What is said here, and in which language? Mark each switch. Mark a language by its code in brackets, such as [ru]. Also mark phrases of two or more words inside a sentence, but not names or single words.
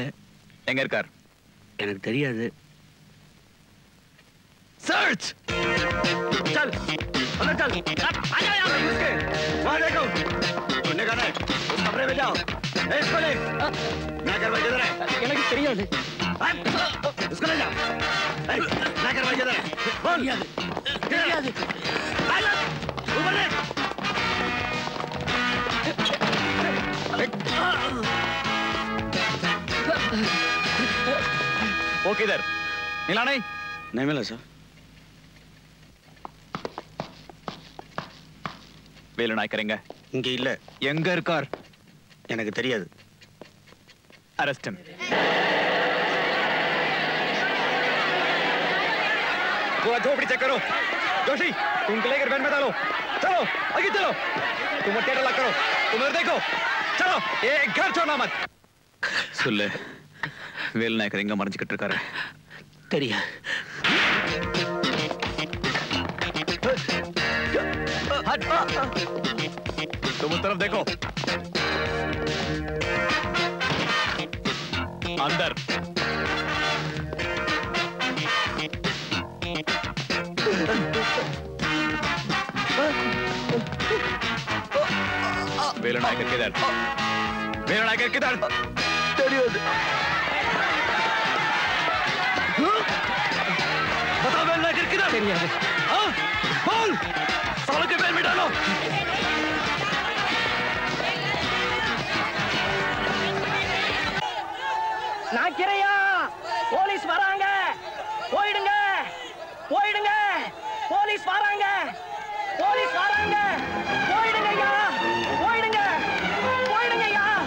[ta] எங்க இருக்கார்? எனக்கு தெரியாது. [hi] सर्च चल अंदर चल आ जा यहां पे घुस के वहां देखो सुनने का नहीं उस कमरे में जाओ इसको ले मैं कर भाई किधर है [ta] எனக்கு தெரியாது [hi] उसको ले जा मैं कर भाई किधर है बोल தெரியாது ऊपर ले वो किधर? मिला नहीं? नहीं मिला सर। [ta] வேலு நாயக்கர் எங்க? இங்க இல்ல. எங்க இருக்கார்? எனக்கு தெரியாது. [en] Arrest him. [hi] पूरा झोपड़ी चेक करो। जोशी, तुम लेकर वैन में डालो। चलो, आगे चलो। तुम थिएटर लॉक करो। तुम इधर देखो। चलो, ये घर छोड़ना मत। सुन ले, [ta] வேலு நாயக்கர் எங்க மறைஞ்சிக்கிட்டு இருக்காரு? தெரியா? [hi] तुम उस तरफ देखो। अंदर। வேலு நாயக்கர் किधर? வேலு நாயக்கர் किधर? தெரியாது। बताओ வேலு நாயக்கர் किधर? தெரியாது। हाँ? बोल। सालों के बैल में डालो। [ta] நாக்கிரையா, போலீஸ் வராங்க. போயிடுங்க, போயிடுங்க. போலீஸ் வராங்க, போலீஸ் வராங்க. போயிடுங்க ஐயா, போயிடுங்க, போயிடுங்க ஐயா.